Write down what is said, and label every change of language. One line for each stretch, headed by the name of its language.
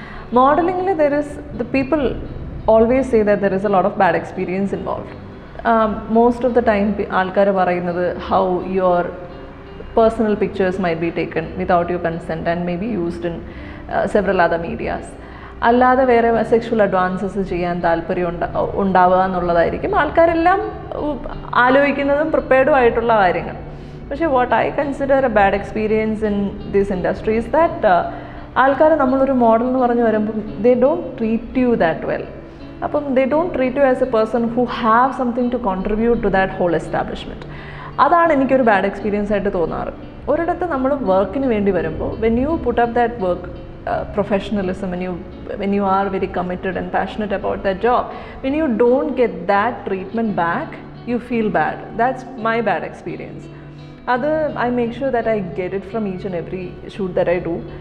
English: Modeling, the people always say that there is a lot of bad experience involved. Most of the time,
Malayalam: alkara parayunnathu
English: how your personal pictures might be taken without your consent and maybe used in several other medias.
Malayalam: അല്ലാതെ വേറെ sexual advances ചെയ്യാൻ താല്പര്യം ഉണ്ടാവുക എന്നുള്ളതായിരിക്കും ആൾക്കാരെല്ലാം ആലോചിക്കുന്നതും പ്രിപ്പയർഡും ആയിട്ടുള്ള കാര്യങ്ങൾ.
English: പക്ഷേ what I consider a bad experience in this industry is that
Malayalam: ആൾക്കാർ നമ്മളൊരു മോഡൽ എന്ന് പറഞ്ഞ് വരുമ്പം
English: They don't treat you that well. അപ്പം they don't treat you as a person who have something to contribute to that whole establishment.
Malayalam: അതാണ് എനിക്കൊരു bad experience ആയിട്ട് തോന്നാറ്. ഒരിടത്ത് നമ്മൾ വർക്കിന് വേണ്ടി വരുമ്പോൾ
English: When you put up that work professionalism, when you are very committed and passionate about that job, when you don't get that treatment back, you feel bad. That's my bad experience. അത് I make sure that I get it from each and every shoot that I do.